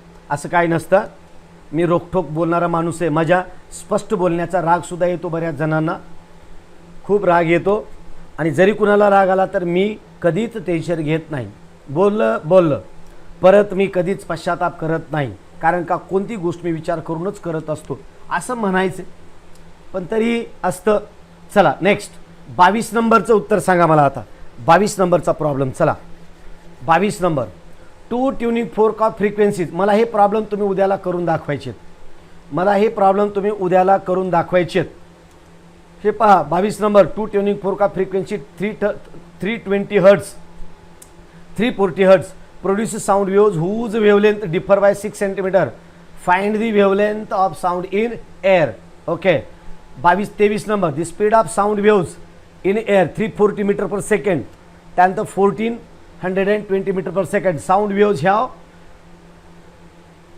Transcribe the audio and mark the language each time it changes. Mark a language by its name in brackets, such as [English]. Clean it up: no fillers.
[Marathi] असं काही नसतं, मी रोखठोक बोलणारा माणूस आहे, माझ्या स्पष्ट बोलण्याचा रागसुद्धा येतो, बऱ्याच जणांना खूप राग येतो, आणि जरी कुणाला राग आला तर मी कधीच टेन्शन घेत नाही। बोललं परत मी कधीच पश्चाताप करत नाही, कारण का कोणती गोष्ट मी विचार करूनच करत असतो, असं म्हणायचं, पण तरी असतं। चला नेक्स्ट, 22 नंबरचं उत्तर सांगा मला आता, 22 नंबरचा प्रॉब्लेम। चला 22 number, 2 tuning fork of frequencies. मला हे प्रॉब्लेम तुम्ही उद्याला करून दाखवायचे, मला हे प्रॉब्लेम तुम्ही उद्याला करून दाखवायचे। हे पहा 22 number, 2 tuning fork of frequency 320 hertz, 340 hertz [English] produces sound waves whose wavelength differ by 6 cm. Find the wavelength of sound in air. Okay. 23 number, the speed of sound waves in air 340 meter per second. [Marathi] त्यानंतर [English] 1420 meter per second. Sound waves have